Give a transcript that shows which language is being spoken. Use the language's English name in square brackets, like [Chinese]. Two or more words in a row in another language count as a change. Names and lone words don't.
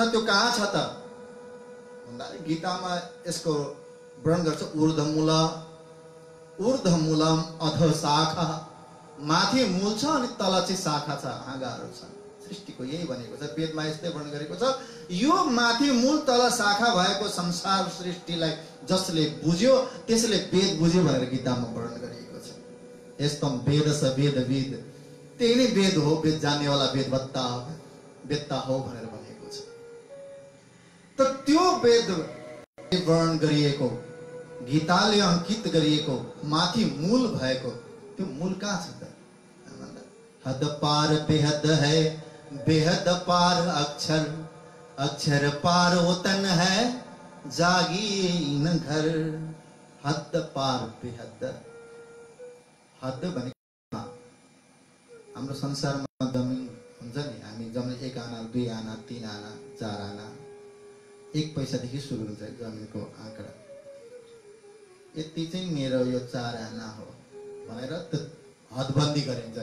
[Nepali] त्यो कहाँ छ त भन्दा गीतामा यसको वर्णन गर्छ [Sanskrit] ऊर्ध्वमूलम अध शाखा। [Nepali] माथि मूल छ अनि तल चाहिँ शाखा छ, हाँगाहरू छ। सृष्टिको यही भनेको छ, वेदमा यस्तै वर्णन गरेको छ। यो माथि मूल तल शाखा भएको संसार सृष्टिलाई जसले बुझ्यो त्यसले वेद बुझ्यो भनेर गीतामा वर्णन गरिएको छ। [Sanskrit] यस्तम वेद स वेदविद, [Nepali] त्यही नै वेद हो, वेद जान्नेवाला वेदता हो भनेर भनेको छ। त त्यो वेद वर्णन गरिएको, गीताले अंकित गरिएको माथि मूल भएको त्यो मूल कहाँ छ त? [Hindi] हद पार बेहद है, बेहद पार अक्षर, अक्षर पार वतन है, जागी न घर। हद पार बेहद, [Nepali] हद भनेको हाम्रो संसारमा जमिन हुन्छ नि, हामी जमिन 1 आना 2 आना 3 आना 4 आना 1 पैसादेखि सुरु हुन्छ जमिनको आँकडा। यति चाहिँ मेरो यो 4 आना हो भनेर हदबन्दी गरिन्छ।